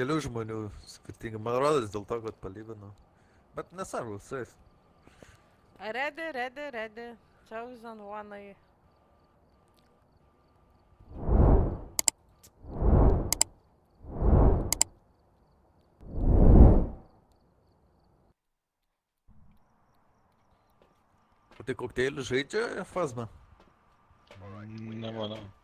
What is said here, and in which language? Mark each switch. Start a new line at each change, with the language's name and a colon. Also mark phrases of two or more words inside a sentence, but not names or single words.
Lithuanian: žmonių skirtingi. Man rodos dėl to, kad palyginu. Bet nesvarbu, su jais.
English: Ready. Chosen one.
Lithuanian: O tai kokteilį žaidžia Fazma? Nemanau.